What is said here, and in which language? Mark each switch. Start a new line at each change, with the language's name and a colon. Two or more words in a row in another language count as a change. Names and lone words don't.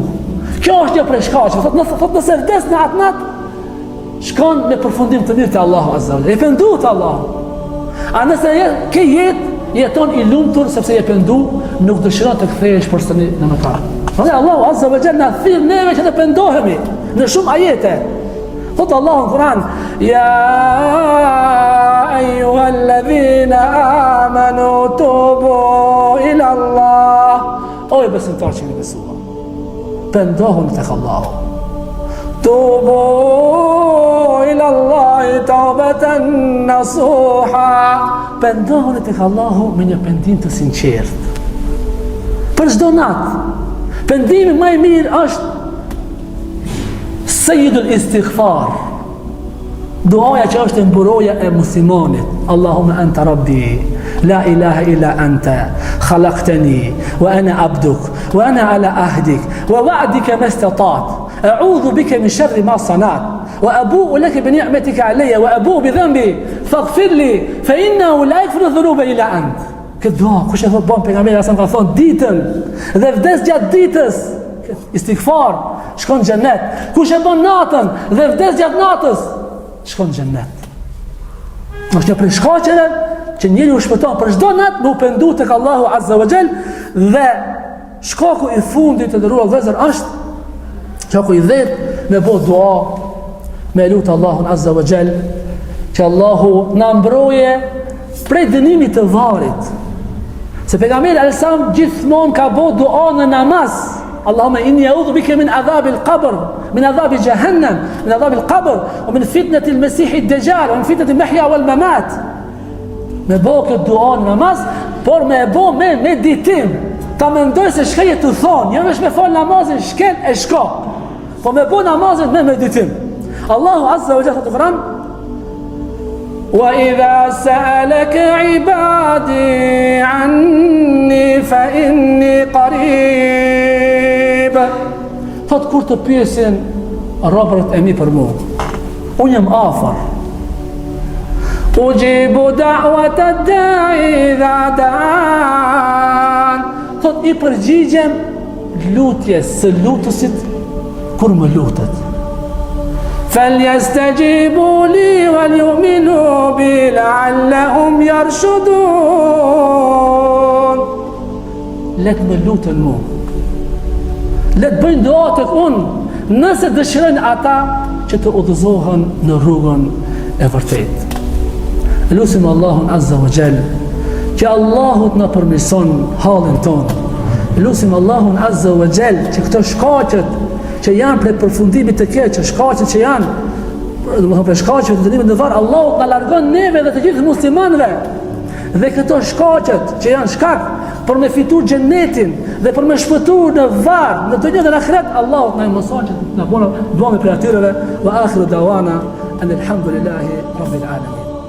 Albanian: Kjo është një prej shkaqeve. Thotë nëse vdes në atë natë, shkon me përfundim të mirë te Allahu
Arabic: عز وجل.
Albanian: E pendu te Allahu. A nëse ke jeton i lumtur sepse je pendu, nuk dëshiron të kthehesh përsëri në mëkat. Allahu
Arabic: عز وجل
Albanian: na thirr neve që të pendohemi në shumë ajete. Thotë Allahu në Kur'an:
Arabic: "يا أيها الذين آمنوا توبوا إلى الله."
Albanian: O besimtar që jeni besuar, pendohuni tek Allahu.
Arabic: توبوا إلى الله توبة نصوحا.
Albanian: Pendohuni tek Allahu me një pendim të sinqert. Për çdo natë. Pendimi më i mirë është Sayyidul Istighfar. Duaja që është mburoja e muslimanit.
Arabic: اللهم أنت ربي لا إله إلا أنت خلقتني وأنا عبدك وأنا على عهدك ووعدك ما استطعت. أعوذ بك من شر ما صنعت وأبوء لك بنعمتك علي وأبوء بذنبي فاغفر لي فإنه لا يغفر الذنوب إلا أنت.
Albanian: Këtë dua, kush e thot bon pejgamberi sa ka thonë ditën dhe vdes gjatë ditës, istighfar, shkon në xhennet. Kush e bën natën dhe vdes gjatë natës, shkon në xhennet. Është një prej shkaqeve që njeriu u shpëton për çdo natë me u pendu tek Allahu
Arabic: عز وجل,
Albanian: dhe shkaku i fundit të ndëruar vëllezër është shkaku i dhjetë me bë dua, me lut Allahun
Arabic: عز وجل
Albanian: që Allahu na mbroje prej dënimit të varrit. Se pejgamberi alsam gjithmonë ka bë dua në namaz.
Arabic: اللهم إني أعوذ بك من عذاب القبر من عذاب جهنم من عذاب القبر ومن فتنة المسيح الدجال ومن فتنة المحيا والممات.
Albanian: Me bë këtë dua në namaz, por me bë me meditim. Ta mendoj se shkaj të thonë, jo vetëm me fal namazin, shkel e shko. Po me bë namazin me meditim.
Arabic: الله عز وجل القرآن: وَإِذَا سَأَلَكَ عِبَادِي عَنِّي فَإِنِّي قَرِيبٌ.
Albanian: Thot kur të pyesin robërit e mi për mua, unë jam afër.
Arabic: أجيب دعوة الداع إذا دعان.
Albanian: Thot i përgjigjem lutjes së lutësit kur më lutet.
Arabic: فَلْيَسْتَجِيبُوا لِي وَلْيُؤْمِنُوا بِي لَعَلَّهُمْ يَرْشُدُونَ.
Albanian: Letë me lutën mu, letë bëjnë dua tek unë, nëse dëshirojnë ata që të udhëzohen në rrugën e vërtetë. Lutim Allahun
Arabic: عز وجل
Albanian: që Allahu të na përmirëson halin tonë. Lutim Allahun
Arabic: عز وجل
Albanian: që këto shkaqet që janë për përfundimit të keq, shkaqet që janë, domethënë për shkaqet të dënimit në varr, Allahu na largon neve dhe të gjithë muslimanëve. Dhe këto shkaqet që janë shkak për me fituar xhenetin dhe për me shpëtuar në varr, në dunjë dhe në ahiret, Allahu na mëson që na bëjmë duam për atyre.
Arabic: وآخر دعوانا الحمد لله رب العالمين.